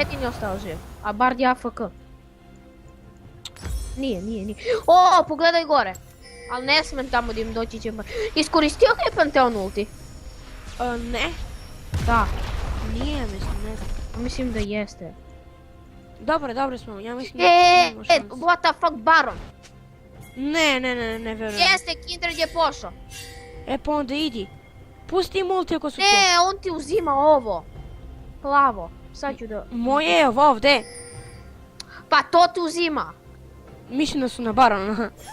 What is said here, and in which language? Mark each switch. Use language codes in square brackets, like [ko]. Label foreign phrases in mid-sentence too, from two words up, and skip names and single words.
[sr] jedini ostao živ. A Bard je AFK. Nije. O, pogledaj gore. Ali ne smem tamo da im doći će. Iskoristio li je Panteon ulti? Ne, Da. nije, mislim, ne znam. Mislim da jeste. Dobro smo, ja mislim da imamo šanse. [en] What the fuck, Baron? [sr] Ne vjerujem. Jeste, Kindred je pošao. Pa onda idi. Pusti multi ako su to. Ne, on ti uzima ovo. Plavo. Sad ću da... Moje je ovo ovdje. Pa to ti uzima. Mislim da su na Barona.